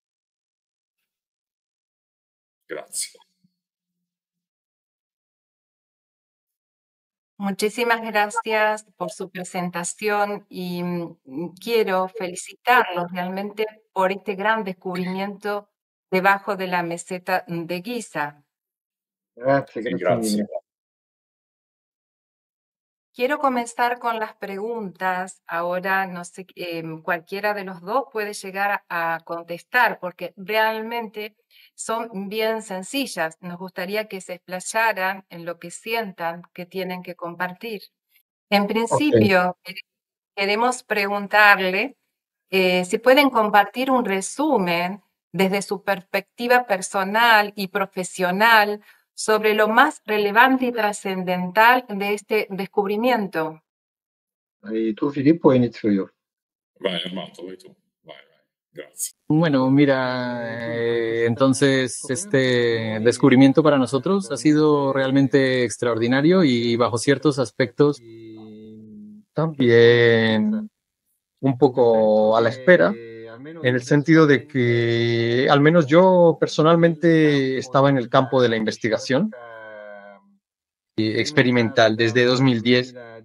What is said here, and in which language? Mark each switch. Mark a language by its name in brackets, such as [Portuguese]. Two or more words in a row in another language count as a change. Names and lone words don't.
[Spanish] Gracias. Muchísimas gracias por su presentación y quiero felicitarlos realmente por este gran descubrimiento debajo de la meseta de Giza. [Italian] Grazie, grazie mille. [Spanish] Quiero comenzar con las preguntas. Ahora, no sé, cualquiera de los dos puede llegar a contestar porque realmente son bien sencillas. Nos gustaría que se explayaran en lo que sientan que tienen que compartir. En principio, queremos preguntarle si pueden compartir un resumen desde su perspectiva personal y profesional sobre lo más relevante y trascendental de este descubrimiento. [Italian] Vai tu Filippo o inizio io? Vai, Armando, vai tú. Vai. Gracias. [Spanish] Bueno, mira, entonces este descubrimiento para nosotros ha sido realmente extraordinario y bajo ciertos aspectos también un poco a la espera, en el sentido de que al menos yo personalmente estaba en el campo de la investigación experimental desde 2010.